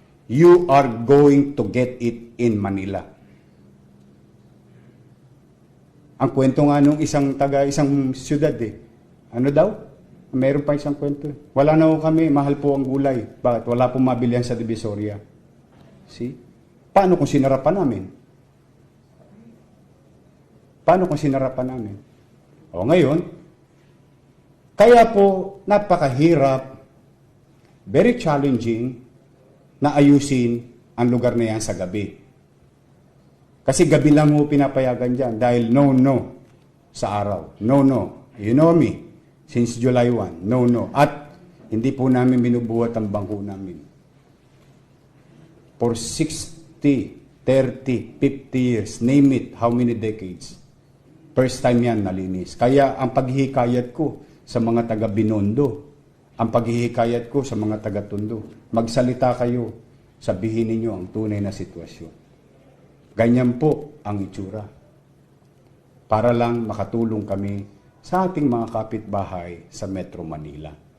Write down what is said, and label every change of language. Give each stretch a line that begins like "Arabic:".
English: You are going to get it in Manila.
Filipino: Ang kwento nga nung isang siyudad Ano daw? Meron pa isang kwento. Wala na ho kami, mahal po ang gulay. Bakit? Wala pong mabilihan sa Divisoria. See? Paano kung sinarapan namin? Paano kung sinarapan namin? O ngayon, kaya po napakahirap, very challenging na ayusin ang lugar na yan sa gabi. Kasi gabi lang mo pinapayagan dyan dahil no sa araw. No. You know me. Since July 1. No. At hindi po namin binubuhat ang bangko namin.
English: For 60, 30, 50 years, name it, how many decades.
Filipino: First time yan nalinis. Kaya ang paghihikayat ko sa mga taga Binondo, ang paghihikayat ko sa mga taga Tondo, magsalita kayo, sabihin ninyo ang tunay na sitwasyon. Ganyan po ang itsura. Para lang makatulong kami sa ating mga kapitbahay sa Metro Manila.